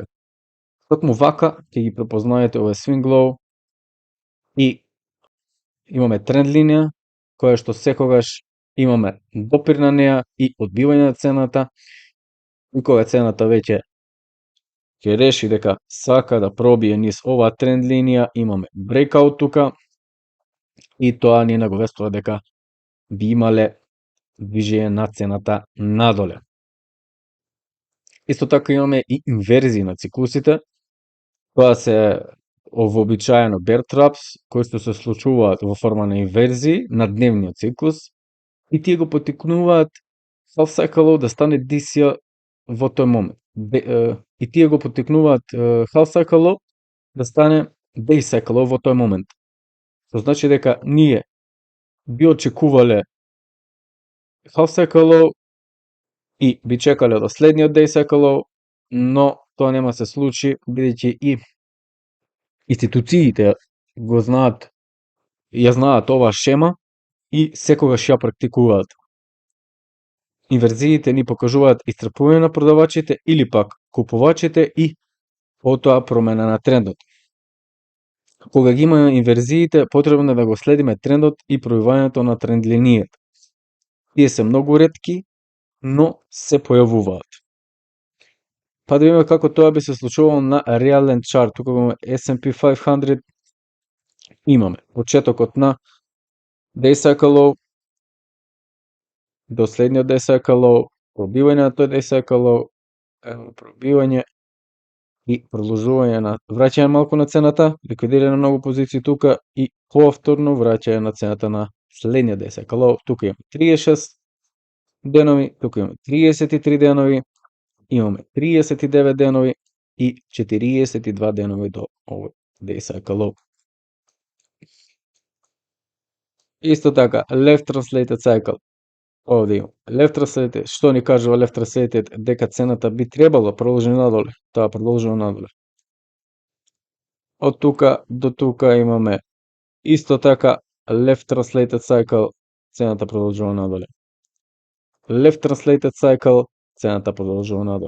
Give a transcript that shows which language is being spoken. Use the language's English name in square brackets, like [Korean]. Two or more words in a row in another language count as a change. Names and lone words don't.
[Macedonian] Токму вака ќе ги препознаете овој [English] swing low [Macedonian] и имаме тренд линија која што секогаш имаме допир на неа и одбивање на цената, и кога цената веќе ќе реши дека сака да пробие низ оваа тренд линија, имаме breakout тука и тоа ни наговестува дека би имале движење на цената надоле. Исто така имаме и инверзии на циклусите. Тоа се вообичаено [English] bear traps, [Macedonian] кои што се случуваат во форма на инверзии на дневниот циклус и тие го поттикнуваат [English] half cycle low [Macedonian] да стане DCL во тој момент. И тие го поттикнуваат [English] half cycle low [Macedonian] да стане [English] day cycle low [Macedonian] во тој момент. Што значи дека ние би очекувале [English] half cycle low [Macedonian] и би чекале до следниот [English] day cycle low, [Macedonian] но тоа нема се случи, бидејќи и институциите го знаат, ја знаат оваа шема и секогаш ја практикуваат. Инверзиите ни покажуваат исцрпување на продавачите или пак купувачите и потоа промена на трендот. Кога ги има инверзиите, потребно е да го следиме трендот и пројавувањето на тренд линијата. Тие се многу ретки, но се појавуваат. Па да видиме како тоа би се случувало на реален чарт. Тука имаме S&P 500, имаме почетокот на [English] day cycle low [Macedonian] до следниот [English] day cycle low, [Macedonian] пробивање на тој [English] day cycle low, [Macedonian] пробивање и продолжување на враќање малку на цената, ликвидирање на многу позиции тука и повторно враќање на цената на следниот [English] day cycle low. [Macedonian] Тука имаме 36 денови, тука имаме 33 денови, имаме 39 денови и 42 денови до овој [English] day cycle low. [Macedonian] Исто така, [English] left translated cycle. [Macedonian] Овде има. [English] Left Translated, [Macedonian] што ни кажува [English] Left Translated, [Macedonian] дека цената би требало продолжи надоле. Таа продолжува надоле. Од тука до тука имаме исто така [English] Left Translated Cycle, [Macedonian] цената продолжува надоле. [English] Left Translated Cycle, [Macedonian] цената продолжува надоле.